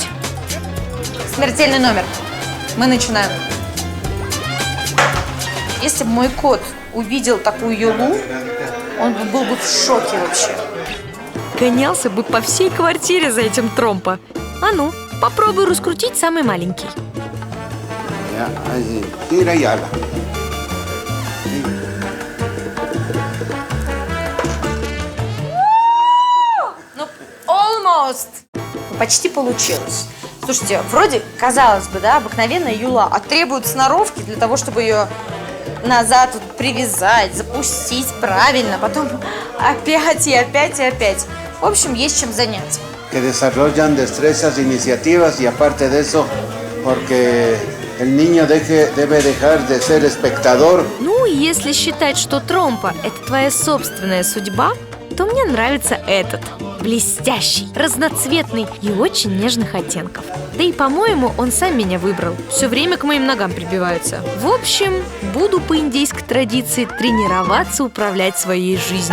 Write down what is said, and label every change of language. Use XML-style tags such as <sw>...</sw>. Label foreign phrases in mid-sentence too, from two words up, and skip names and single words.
<ru>Смертельный номер. Мы начинаем. Если бы мой кот увидел такую юлу, он был бы в шоке вообще. Гонялся бы по всей квартире за этим тромпо. А ну, попробуй раскрутить самый маленький.</ru> <es>Ya, así. Tira y ala.</es> <ru>Ну, almost. Почти получилось. Слушайте, вроде, казалось бы, да, обыкновенная юла, а требует сноровки для того, чтобы ее назад вот привязать, запустить правильно, потом опять и опять и опять. В общем, есть чем заняться.</ru> <es>Que desarrollan destrezas, iniciativas y aparte de eso, porque el niño debe dejar de ser espectador.</es> <ru>Ну, если считать, что тромпо – это твоя собственная судьба, то мне нравится этот. Блестящий, разноцветный и очень нежных оттенков. Да и, по-моему, он сам меня выбрал. Все время к моим ногам прибивается. В общем, буду по индейской традиции тренироваться управлять своей жизнью.</ru>